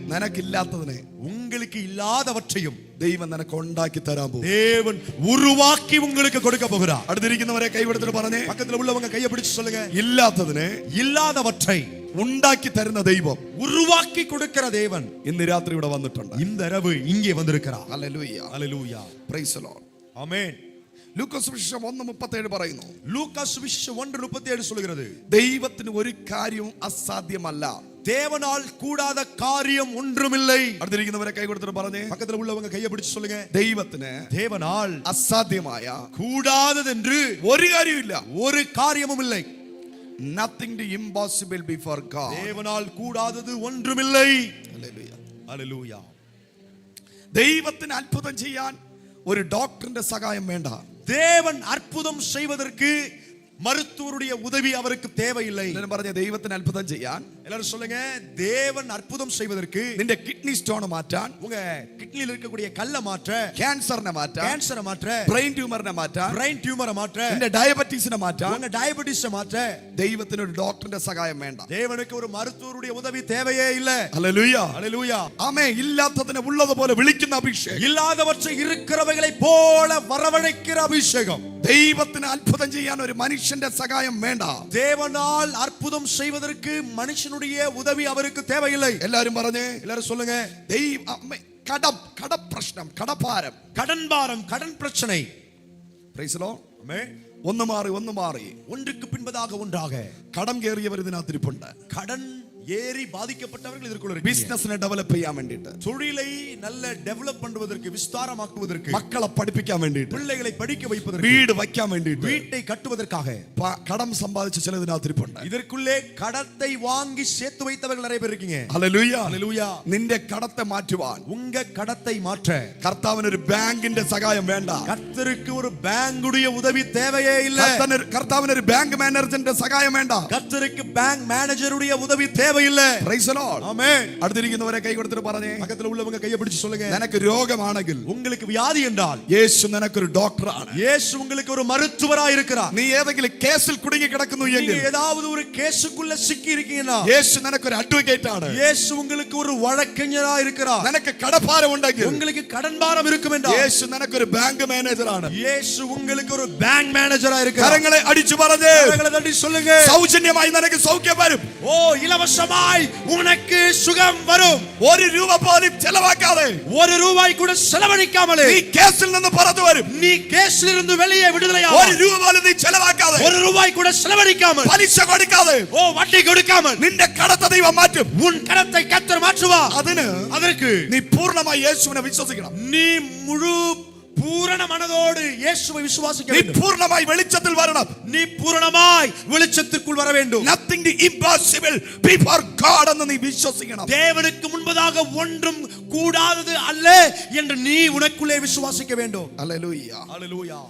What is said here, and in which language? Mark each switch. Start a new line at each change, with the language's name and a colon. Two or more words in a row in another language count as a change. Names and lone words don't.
Malayalam: നിനക്കില്ലാത്തതിനെ
Tamil: உங்களுக்கு இல்லாதவற்றையும்
Malayalam: ദൈവം നിനക്ക് ഉണ്ടാക്കി തരാൻ പോകും.
Tamil: தேவன் உருவாக்கி உங்களுக்கு கொடுக்க போகிறார்.
Malayalam: അടുത്തിരിക്കുന്നവരെ കൈകൊടുത്തിട്ട് പറഞ്ഞേ,
Tamil: பக்கத்துல உள்ளவங்க கையை பிடிச்சு சொல்லுங்க,
Malayalam: ഇല്ലാത്തതിനെ
Tamil: இல்லாதவற்றை
Malayalam: ഉണ്ടാക്കി തരുന്ന ദൈവം,
Tamil: உருவாக்கி கொடுக்கிற தேவன்
Malayalam: ഇന്ന് രാത്രി ഇവിടെ വന്നിട്ടുണ്ട്.
Tamil: இந்த இரவு இங்கே வந்திருக்கிறார்.
Malayalam: ഹല്ലേലൂയ,
Tamil: ஹல்லேலூயா,
English: Praise the Lord,
Tamil: ஆமென்.
Malayalam: ലൂക്കോസ് സുവിശേഷം 1:37 പറയുന്നു,
Tamil: லூக்கா சுவிசேஷம் 1:37 சொல்கிறது,
Malayalam: ദൈവത്തിന് ഒരു കാര്യവും അസാധ്യമല്ല.
Tamil: தேவனால் கூடாத காரியம் ஒன்றுமில்லை.
Malayalam: അടുത്തിരിക്കുന്നവരെ കൈ കൊടുത്തിട്ട് പറഞ്ഞേ,
Tamil: பக்கத்துல உள்ளவங்க கையை பிடிச்சு சொல்லுங்க,
Malayalam: ദൈവത്തിന്
Tamil: தேவனால்
Malayalam: അസാധ്യമായ
Tamil: கூடாததென்று
Malayalam: ഒരു കാര്യമില്ല.
Tamil: ஒரு காரியமும் இல்லை.
English: Nothing to impossible before God.
Tamil: தேவனால் கூடாதது ஒன்றுமில்லை.
Malayalam: ഹല്ലേലൂയ,
Tamil: ஹல்லேலூயா.
Malayalam: ദൈവത്തിന് അത്ഭുതം ചെയ്യാൻ ഒരു ഡോക്ടറിന്റെ സഹായം വേണ്ട.
Tamil: தேவன் அற்புதம் செய்வதற்கு மருத்துவருடைய உதவி அவருக்கு தேவையில்லை.
Malayalam: എല്ലാവരും പറഞ്ഞ, ദൈവത്തിന് അത്ഭുതം ചെയ്യാൻ,
Tamil: எல்லாரும் சொல்லுங்க, தேவன் அற்புதம் செய்வதற்கு,
Malayalam: നിന്റെ
English: kidney stone
Malayalam: മാറ്റാൻ,
Tamil: உங்க கிட்னில இருக்கக்கூடிய கல்ல மாற்ற,
Malayalam: ക്യാൻസറിനെ മാറ്റാൻ,
Tamil: கேன்சரை மாற்ற,
English: brain tumour-ine
Malayalam: മാറ്റാൻ,
English: brain tumour-ai
Tamil: மாற்ற,
Malayalam: നിന്റെ ഡയബറ്റീസിനെ മാറ്റാൻ
Tamil: உங்க டயபெட்டிஸை மாற்ற
Malayalam: ദൈവത്തിന് ഒരു ഡോക്ടറിന്റെ സഹായം വേണ്ട.
Tamil: தேவனுக்கு ஒரு மருத்துவருடைய உதவி தேவையே இல்லை.
Malayalam: ഹല്ലേലൂയ,
Tamil: ஹல்லேலூயா.
Malayalam: ആമേൻ. ഇല്ലാത്തതിനെ ഉള്ളതുപോലെ വിളിക്കുന്ന അഭിഷേകം,
Tamil: இல்லாதவற்றை இருக்கிறவைகளை போல வரவழைக்கிற அபிஷேகம்.
Malayalam: ദൈവത്തിന് അത്ഭുതം ചെയ്യാൻ ഒരു മനുഷ്യന്റെ സഹായം വേണ്ട.
Tamil: தேவனால் அற்புதம் செய்வதற்கு மனுஷனுடைய உதவி அவருக்கு தேவையில்லை.
Malayalam: എല്ലാവരും പറഞ്ഞേ,
Tamil: எல்லாரும் சொல்லுங்க,
Malayalam: കടപ്രശ്നം, കടഭാരം,
Tamil: கடன் பாரம், கடன் பிரச்சனை.
English: Praise the Lord.
Tamil: ஆமென்.
Malayalam: ഒന്ന് മാറി
Tamil: ஒன்றுக்கு பின்பதாக ஒன்றாக
Malayalam: കടം കയറിയവർ ഇതിനകത്തിരിപ്പുണ്ട്.
Tamil: கடன் ஏறி பாதிக்கப்பட்டவர்கள் இதற்குள்ள இருக்கீங்க.
Malayalam: ബിസിനസിനെ ഡെവലപ്പ് ചെയ്യാൻ വേണ്ടിയിട്ട്,
Tamil: தொழிலை நல்ல டெவலப் பண்ணுவதற்கு, விஸ்தாரமாக்குவதற்கு,
Malayalam: മക്കളെ പഠിപ്പിക്കാൻ വേണ്ടിയിട്ട്,
Tamil: பிள்ளைகளை படிக்க வைப்பதற்கு,
Malayalam: വീട് വയ്ക്കാൻ വേണ്ടിയിട്ട്,
Tamil: வீட்டை கட்டுவதற்காக
Malayalam: കടം സമ്പാദിച്ച ചില ഇതിനകത്തിരിപ്പുണ്ട്.
Tamil: இதற்குள்ளே கடத்தை வாங்கி சேர்த்து வைத்தவர்கள் நிறைய பேர் இருக்கீங்க.
Malayalam: ഹല്ലേലൂയ,
Tamil: ஹல்லேலூயா.
Malayalam: നിന്റെ കടത്തെ മാറ്റുവാൻ
Tamil: உங்க கடத்தை மாற்ற
Malayalam: കർത്താവിന് ഒരു ബാങ്കിന്റെ സഹായം വേണ്ട.
Tamil: கர்த்தருக்கு ஒரு பேங்குடைய உதவி தேவையே இல்லை.
Malayalam: കർത്താവിന് ഒരു
English: bank manager-inte
Malayalam: സഹായം വേണ്ട.
Tamil: கர்த்தருக்கு
English: bank manager-udaiya
Tamil: உதவி தேவையில்லை.
English: Praise the Lord,
Tamil: ஆமென்.
Malayalam: അടുത്തിരിക്കുന്നവരെ കൈ കൊടുത്തിട്ട് പറഞ്ഞേ,
Tamil: பக்கத்துல உள்ளவங்க கையை பிடிச்சு சொல்லுங்க,
Malayalam: നിനക്ക് രോഗമാണെങ്കിൽ,
Tamil: உங்களுக்கு வியாதி என்றால்
Malayalam: യേശു നിനക്കൊരു ഡോക്ടറാണ്.
Tamil: இயேசு உங்களுக்கு ஒரு மருத்துவராய் இருக்கிறார்.
Malayalam: നീ ഏതെങ്കിലും കേസിൽ കുടുങ്ങി കിടക്കുന്നു എങ്കിൽ,
Tamil: நீங்க ஏதாவது ஒரு கேஸுக்குள்ள சிக்கி இருக்கீங்கன்னா,
Malayalam: യേശു നിനക്കൊരു അഡ്വക്കേറ്റ് ആണ്.
Tamil: இயேசு உங்களுக்கு ஒரு வழக்கறிஞரா இருக்கிறார்.
Malayalam: നിനക്ക് കടഭാരം ഉണ്ടെങ്കിൽ,
Tamil: உங்களுக்கு கடன் பாரம் இருக்கும் என்றால்,
Malayalam: യേശു നിനക്കൊരു
English: bank manager-aanu.
Tamil: இயேசு உங்களுக்கு ஒரு
English: bank manager-aa
Tamil: இருக்கிறார்.
Malayalam: കരങ്ങളെ അടിച്ചു പറഞ്ഞേ,
Tamil: கரங்களை தட்டி சொல்லுங்க,
Malayalam: സൗജന്യമായി നിനക്ക് സൗഖ്യം വരും.
Tamil: ஓ இலவசமாய் உனக்கு சுகம் வரும்.
Malayalam: ഒരു രൂപ പോലും ചെലവാക്കാതെ,
Tamil: ஒரு ரூபாய் கூட செலவழிக்காமலே
Malayalam: നീ കേസിൽ നിന്ന് പുറത്തു വരും.
Tamil: நீ கேஸ்ல இருந்து வெளியே விடுதலையாவாய்.
Malayalam: ഒരു രൂപ പോലും നീ ചെലവാക്കാതെ,
Tamil: ஒரு ரூபாய் கூட செலவழிக்காமல்,
Malayalam: പലിശ കൊടുക്കാതെ,
Tamil: ஓ வட்டி கொடுக்காமல்
Malayalam: നിന്റെ കടത്തെ ദൈവം മാറ്റും.
Tamil: உன் கடத்தை கர்த்தர் மாற்றுவார். அதற்கு நீ
Malayalam: பூர்ணമായി യേശുവിനെ വിശ്വസിക്കണം.
Tamil: நீ முழு பூரண மனதோடு இயேசுவை விசுவாசிக்க
Malayalam: നീ
Tamil: வேண்டும்.
Malayalam: പൂർണ്ണമായി വെളിച്ചത്തിൽ വരണം.
Tamil: நீ பூரணமாய் வெளிச்சத்திற்குள் வர வேண்டும்.
English: Nothing is impossible before God
Malayalam: എന്ന് നീ വിശ്വസിക്കണം.
Tamil: தேவனுக்கு முன்பதாக ஒன்றும் கூடாதது அல்ல என்று நீ உனக்குள்ளே விசுவாசிக்க வேண்டும்.
Malayalam: ഹല്ലേലൂയ,
Tamil: ஹல்லேலூயா.